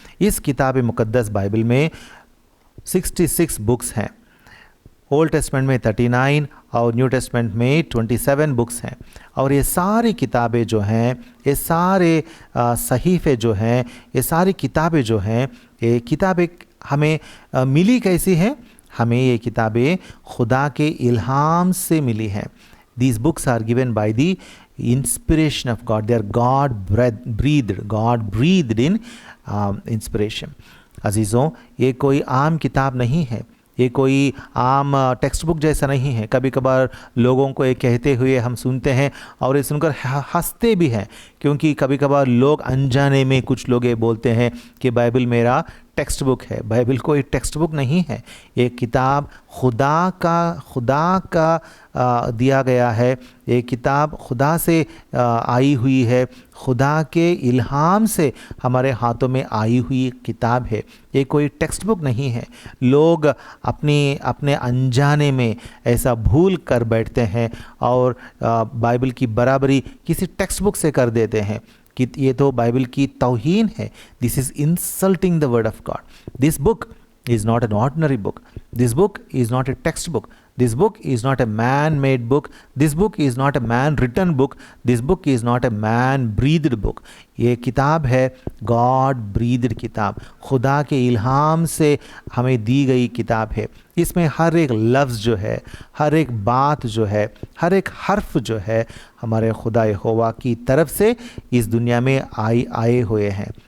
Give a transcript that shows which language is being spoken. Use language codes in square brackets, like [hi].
[hi] इस किताब मुक़द्दस बाइबल में 66 बुक्स हैं, ओल्ड टेस्टमेंट में 39 और न्यू टेस्टमेंट में 27 बुक्स हैं। और ये सारी किताबें जो हैं, ये सारे सहीफ़े जो हैं, ये सारी किताबें जो हैं, ये किताबें हमें मिली कैसी हैं? हमें ये किताबें खुदा के इल्हाम से मिली हैं। [en] These books are given by the inspiration of God. They are God breathed in inspiration. [hi] अजीज़ों, ये कोई आम किताब नहीं है, ये कोई आम टेक्स्ट बुक जैसा नहीं है। कभी कभार लोगों को ये कहते हुए हम सुनते हैं और ये सुनकर हंसते भी हैं, क्योंकि कभी कभार लोग अनजाने में कुछ लोग ये बोलते हैं कि बाइबल मेरा टेक्स्ट बुक है। बाइबल कोई टेक्स्ट बुक नहीं है, ये किताब खुदा का दिया गया है। ये किताब खुदा से आई हुई है, खुदा के इल्हाम से हमारे हाथों में आई हुई किताब है। ये कोई टेक्स्ट बुक नहीं है। लोग अपने अनजाने में ऐसा भूल कर बैठते हैं और बाइबल की बराबरी किसी टेक्स्ट बुक से कर देते हैं कि ये तो बाइबल की तौहीन है। [en] This is insulting the word of God. This book is not an ordinary book. This book is not a textbook. This book is not a man-made book. This book is not a man-written book. This book is not a man-breathed book. [hi] ये किताब है God breathed किताब, खुदा के इल्हाम से हमें दी गई किताब है। इसमें हर एक लफ्ज़ जो है, हर एक बात जो है, हर एक हर्फ जो है, हमारे खुदा यहोवा की तरफ से इस दुनिया में आए हुए हैं।